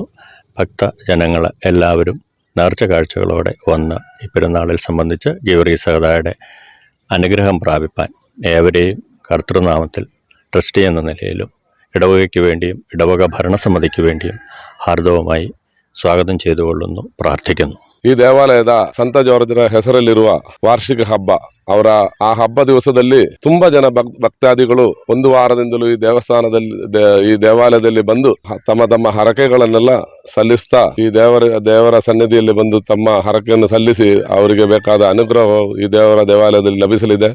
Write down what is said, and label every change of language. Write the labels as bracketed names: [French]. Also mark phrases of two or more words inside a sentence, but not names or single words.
[Malayalam] ഭക്തജനങ്ങൾ എല്ലാവരും നേർച്ച കാഴ്ചകളോടെ വന്ന് ഈ പെരുന്നാളിൽ സംബന്ധിച്ച് ഗീവർഗീസ് സഹോദരയുടെ അനുഗ്രഹം പ്രാപിപ്പാൻ ഏവരെയും കർത്തൃനാമത്തിൽ ട്രസ്റ്റി എന്ന നിലയിലും ഇടവകയ്ക്ക് വേണ്ടിയും ഇടവക ഭരണസമിതിക്ക് വേണ്ടിയും ഹാർദവമായി സ്വാഗതം ചെയ്തുകൊള്ളുന്നു, പ്രാർത്ഥിക്കുന്നു. [Kannada] ಈ ದೇವಾಲಯದ ಸಂತ ಜಾರ್ಜರ ಹೆಸರಲ್ಲಿರುವ ವಾರ್ಷಿಕ ಹಬ್ಬ. ಅವರ ಆ ಹಬ್ಬ ದಿವಸದಲ್ಲಿ ತುಂಬಾ ಜನ ಭಕ್ತಾದಿಗಳು ಒಂದು ವಾರದಿಂದಲೂ ಈ ಈ ದೇವಾಲಯದಲ್ಲಿ ಬಂದು ತಮ್ಮ ತಮ್ಮ ಹರಕೆಗಳನ್ನೆಲ್ಲ ಸಲ್ಲಿಸ್ತಾ ಈ ದೇವರ ಸನ್ನಿಧಿಯಲ್ಲಿ ಬಂದು ತಮ್ಮ ಹರಕೆಯನ್ನು ಸಲ್ಲಿಸಿ ಅವರಿಗೆ ಬೇಕಾದ ಅನುಗ್ರಹ ಈ ದೇವಾಲಯದಲ್ಲಿ ಲಭಿಸಲಿದೆ.